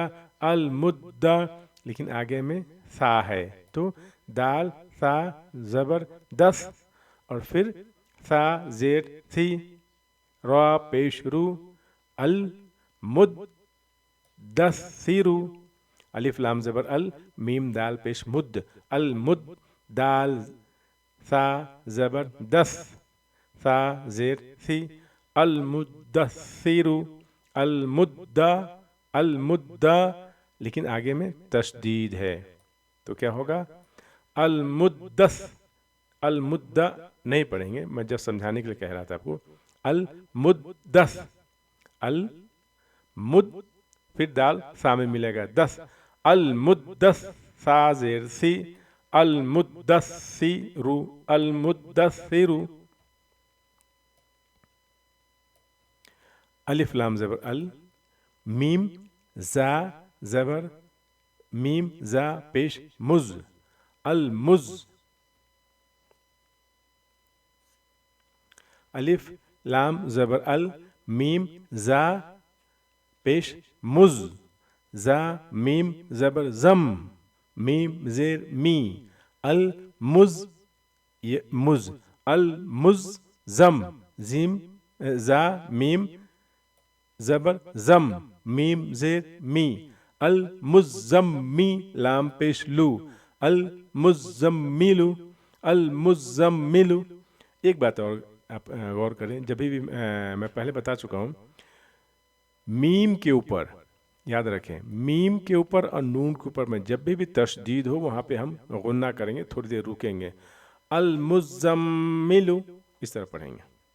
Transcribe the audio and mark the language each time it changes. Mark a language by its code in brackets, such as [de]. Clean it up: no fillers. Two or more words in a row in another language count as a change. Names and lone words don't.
[ur] المدّ، لیکن آگے میں ثا ہے تو دال ثا زبر دس، اور پھر ثا زیر ثِ، را پیش رُ، المد دثرُ، الف لام زبر ال، میم دال پیش مد، المد، دال ثا زبر دس، ثا زیر ثِ, [ar] المدثرُ، المدّ، المدّ, [ur] لیکن آگے میں تشدید ہے تو کیا ہوگا؟ المدث، المدہ نہیں پڑھیں گے، میں جب سمجھانے کے لیے کہہ رہا تھا آپ کو، المدث، المد پھر دال سامنے ملے گا دس، المدث سا زیر سی، [ar] المدثر، المدثر، [ur] الف لام زبر ال، میم زا زبر میم زا پیش مز، المز، الف لام زبر ال، میم زا پیش مز، زا میم زبر زم، میم زیر می، المز، یہ مز، المز زم، زیم زا میم زبر زم، میم زیر می، المزمی لام پیش لو، المزملو، المزملو۔ ایک بات اور آپ غور کریں، جب بھی میں پہلے بتا چکا ہوں، میم کے اوپر یاد رکھیں، میم کے اوپر اور نون کے اوپر میں جب بھی تشدید ہو وہاں پہ ہم غنہ کریں گے، تھوڑی دیر رکیں گے، المزملو اس طرح پڑھیں گے۔